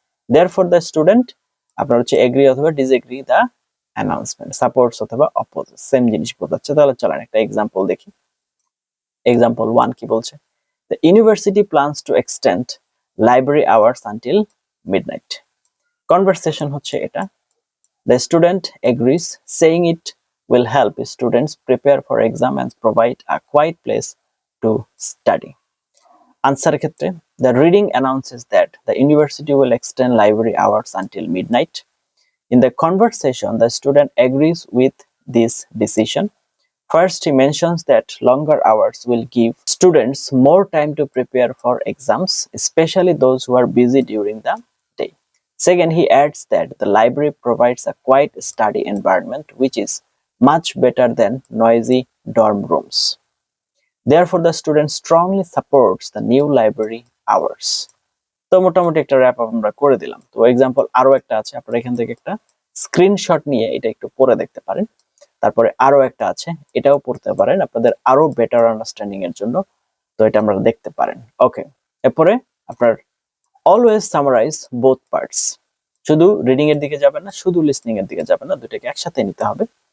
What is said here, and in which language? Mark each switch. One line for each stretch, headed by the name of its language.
Bangla: Therefore the student, আপনার হচ্ছে agri অথবা ডিসএগ্রি দ্য অ্যানাউন্সমেন্ট, সাপোর্টস অথবা অপোজ, সেম জিনিস বোঝাচ্ছে। তাহলে চলেন একটা এক্সাম্পল দেখি। এক্সাম্পল 1 কি বলছে,
English: The university plans to extend library hours until midnight.
Bangla: Conversation হচ্ছে এটা।
English: The student agrees, saying it will help students prepare for exam and provide a quiet place to study. Answer ক্ষেত্রে, the reading announces that the university will extend library hours until midnight. In the conversation, the student agrees with this decision. First, he mentions that longer hours will give students more time to prepare for exams, especially those who are busy during the day. Second, he adds that the library provides a quiet study environment which is much better than noisy dorm rooms. Therefore, the student strongly supports the new library hours.
Bangla: তো মোটামুটি একটা wrap up আমরা করে দিলাম। তো example আরো একটা আছে, আপনারা এখান থেকে একটা স্ক্রিনশট নিয়ে এটা একটু পড়ে দেখতে পারেন। তারপরে আরো একটা আছে, এটাও পড়তে পারেন আপনাদের আরো বেটার আন্ডারস্ট্যান্ডিং এর জন্য। তো এটা আমরা দেখতে পারেন। ওকে, এরপরে আপনার অলওয়েজ সামারাইজ বোথ পার্টস, শুধু রিডিং এর দিকে যাবেন না, শুধু লিসনিং এর দিকে যাবেন না, দুটোকে একসাথে নিতে হবে।